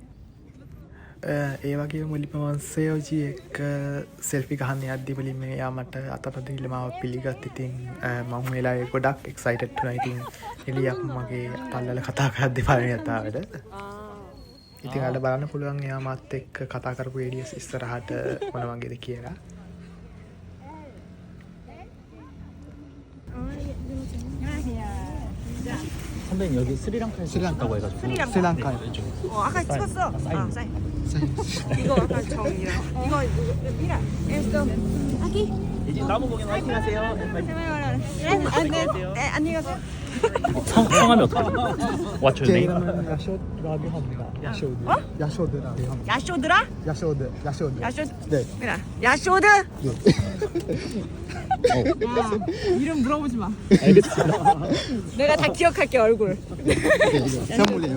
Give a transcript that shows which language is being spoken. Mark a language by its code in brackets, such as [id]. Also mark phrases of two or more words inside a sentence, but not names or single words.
[si] ඒ වගේම මුලින්ම මම සේජි එක්ක සෙල්ෆි ගහන්න යද්දී මුලින්ම යා මට අතට දීලා මාව පිළිගත්. ඉතින් මම වෙලාවේ ගොඩක් එක්සයිටඩ් වුණා. ඉතින් එළියක් මගේ අතල්ලලා කතා කරද්දී පළවෙනි වතාවට. ඉතින් ඔයාලට බලන්න පුළුවන් එයා මාත් එක්ක කතා කරපු වීඩියෝස් ඉස්සරහට මොන වගේද කියලා. [ko] 선배님 여기 스리랑카고 해가지고 스리랑카에 아까 찍었어. 사인. 이거 아까 정이랑 이거 미라. 에스토. 아기. 이제 나무 공연 화이팅 하세요. 안녕히 가세요. 성함이 어떻게 돼요? [en] What's your [ko] 제 [en] name? [ko] 이름은 야쇼드라고 합니다. 야쇼드. 어? 야쇼드라고 합니다. 야쇼드라? 야쇼드. 야쇼. 네. 미라. 야쇼드. 이름 물어보지 마. 알겠습니다. 내가 다 기억할게 얼굴. 네, 이거 선물이에요.